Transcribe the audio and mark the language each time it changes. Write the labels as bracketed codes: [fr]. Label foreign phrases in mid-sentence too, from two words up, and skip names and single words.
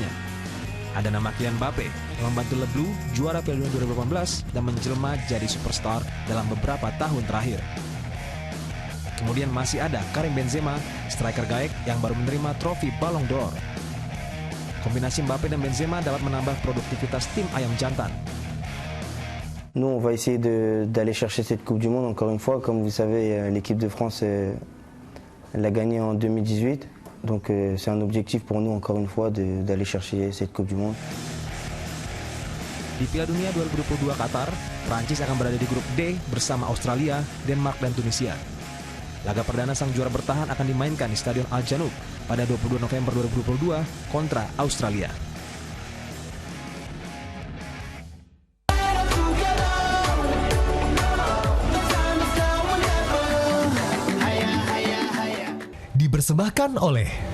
[id] Ada nama Kylian Mbappe yang membantu Le Bleu juara Piala Dunia 2018 dan menjelma jadi superstar dalam beberapa tahun terakhir. Kemudian masih ada Karim Benzema, striker Gaek yang baru menerima trofi Ballon d'Or. Kombinasi Mbappe dan Benzema dapat menambah produktivitas tim ayam jantan. [fr] Nous, on va essayer d'aller chercher cette Coupe du Monde. Encore une fois, comme vous savez, l'équipe de France elle l'a gagnée en 2018. Donc c'est un objectif pour nous, encore une fois, d'aller chercher cette Coupe du Monde. [id] Di Piala Dunia 2022 Qatar, Prancis akan berada di grup D bersama Australia, Denmark, dan Tunisia. Laga perdana sang juara bertahan akan dimainkan di Stadion Al Janoub pada 22 November 2022 kontra Australia. Dipersembahkan oleh